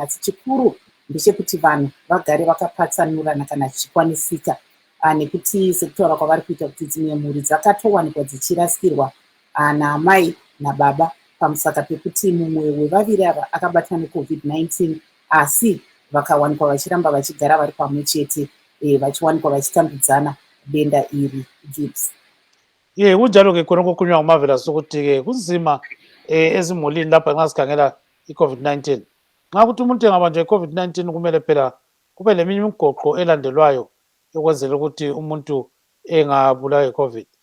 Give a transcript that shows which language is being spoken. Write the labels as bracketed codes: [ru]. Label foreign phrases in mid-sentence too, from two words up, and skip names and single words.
[sn] Asi chikuru ndechekuti vanhu vagare vakapatsanurana kana zvichikwanisika, nekuti sekutaura kwavari kuita kuti dzimwe mhuri dzakatowanikwa dzichirasikirwa naamai nababa pamusaka pekuti mumwe wevaviri ava akabatwa neCOVID-19, asi vakawanikwa vachiramba vachigara vari pamwe chete, vachiwanikwa vachitambudzana denda iri. Gibbs. [nd] Kunjalo-ke khonokho kunywa nguMarvelous ukuthi-ke kunzima ezimulini lapha nxa sikhangela i-COVID-19. Nxa ukuthi umuntu engabanjwa i-COVID-19 kumele phela kube leminye imigoqo elandelwayo ukwenzela ukuthi umuntu engabulawa yi-COVID.